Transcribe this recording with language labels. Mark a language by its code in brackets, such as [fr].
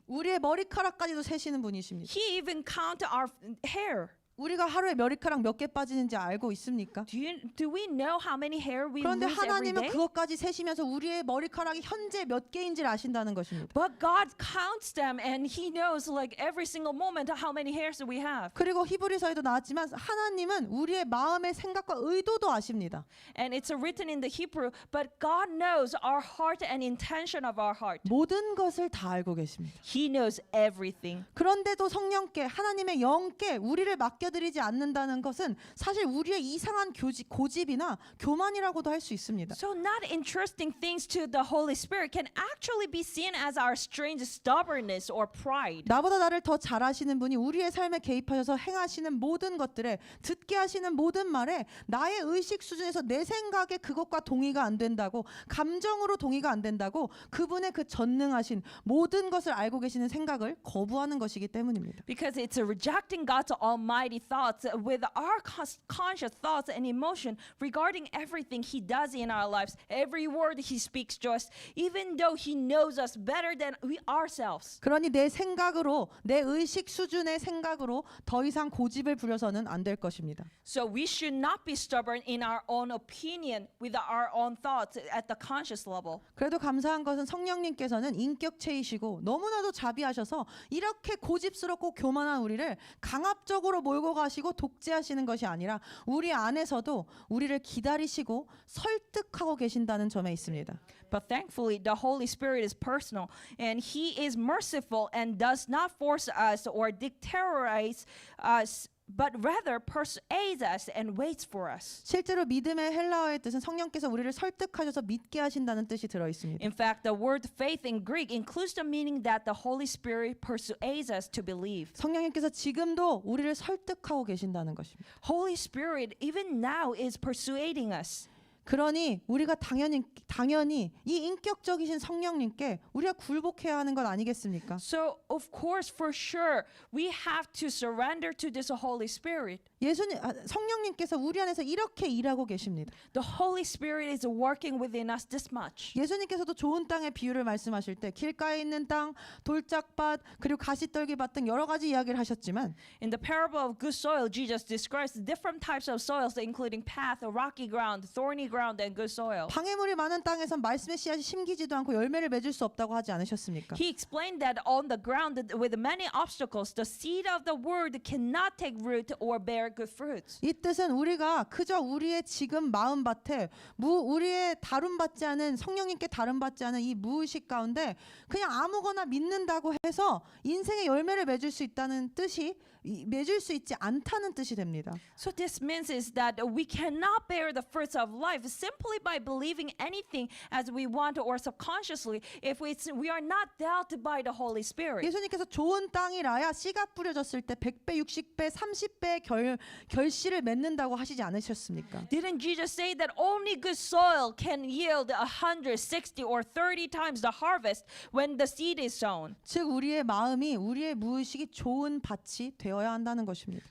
[ko] 우리의 머리카락까지도 세시는 분이십니다. [en] He even counts our hair. [ko] 우리가 하루에 머리카락 몇 개 빠지는지 알고 있습니까? [en] Do we know how many hair we [ko] 그런데 [en] lose every [ko] 하나님은 [en] day? [ko] 그것까지 세시면서 우리의 머리카락이 현재 몇 개인지를 아신다는 것입니다. [en] But God counts them and He knows like every single moment how many hairs we have. [ko] 그리고 히브리서에도 나왔지만 하나님은 우리의 마음의 생각과 의도도 아십니다. [en] And it's written in the Hebrew, but God knows our heart and intention of our heart. [ko] 모든 것을 다 알고 계십니다. [en] He knows everything. [ko] 그런데도 성령께 하나님의 영께 우리를 맡겨드리지 않는다는 것은 사실 우리의 이상한 고집이나 교만이라고도 할 수 있습니다. [en] So not entrusting things to the Holy Spirit can actually be seen as our strange stubbornness or pride. [ko] 나보다 나를 더 잘 아시는 분이 우리의 삶에 개입하셔서 행하시는 모든 것들에 듣게 하시는 모든 말에 나의 의식 수준에서 내 생각에 그것과 동의가 안 된다고 감정으로 동의가 안 된다고 그분의 그 전능하신 모든 것을 알고 계시는 생각을 거부하는 것이기 때문입니다. [en] Because it's rejecting God's almighty almighty thoughts, with our conscious thoughts and emotion regarding everything he does in our lives, every word he speaks to us, even though he knows us better than we ourselves. [ko] 그러니 내 생각으로, 내 의식 수준의 생각으로 더 이상 고집을 부려서는 안 될 것입니다. [en] So we should not be stubborn in our own opinion with our own thoughts at the conscious level. [ko] 그래도 감사한 것은 성령님께서는 인격체이시고 너무나도 자비하셔서 이렇게 고집스럽고 교만한 우리를 강압적으로 몰고 가시고 독재하시는 것이 아니라 우리 안에서도 우리를 기다리시고 설득하고 계신다는 점에 있습니다. [en] But thankfully, the Holy Spirit is personal, and He is merciful and does not force us or dictate us, but rather persuades us and waits for us. [ko] 실제로 믿음의 헬라어의 뜻은 성령께서 우리를 설득하셔서 믿게 하신다는 뜻이 들어 있습니다. [en] In fact, the word faith in Greek includes the meaning that the Holy Spirit persuades us to believe. [ko] 성령님께서 지금도 우리를 설득하고 계신다는 것입니다. [en] Holy Spirit, even now, is persuading us. [ko] 그러니 우리가 당연히 이 인격적이신 성령님께 우리가 굴복해야 하는 것 아니겠습니까? [en] So, of course, for sure, we have to surrender to this Holy Spirit. [ko] 성령님께서 우리 안에서 이렇게 일하고 계십니다. [en] The Holy Spirit is working within us this much. [ko] 예수님께서도 좋은 땅의 비유를 말씀하실 때 길가에 있는 땅, 돌짝밭, 그리고 가시떨기밭 등 여러 가지 이야기를 하셨지만 [en] In the parable of good soil, Jesus describes different types of soils, including path, rocky ground, thorny ground, and good soil. [ko] 방해물이 많은 땅에선 말씀의 씨앗이 심기지도 않고 열매를 맺을 수 없다고 하지 않으셨습니까? [en] He explained that on the ground with many obstacles, the seed of the word cannot take root or bear good fruits. [ko] 이 뜻은 우리가 그저 우리의 지금 마음밭에 우리의 다룸받지 않은 성령님께 다룸받지 않은 이 무의식 가운데 그냥 아무거나 믿는다고 해서 인생의 열매를 맺을 수 있다는 뜻이 맺을 수 있지 않다는 뜻이 됩니다. [en] So this means is that we cannot bear the fruits of life simply by believing anything as we want or subconsciously if we are not dealt by the Holy Spirit. [ko] 예수님께서 좋은 땅이라야 씨가 뿌려졌을 때 100배, 60배, 30배 결실을 맺는다고 하시지 않으셨습니까? [en] Didn't Jesus say that only good soil can yield 100, 60, or 30 times the harvest when the seed is sown? [ko] 즉 우리의 마음이 우리의 무의식이 좋은 밭이 되어야 한다는 것입니다.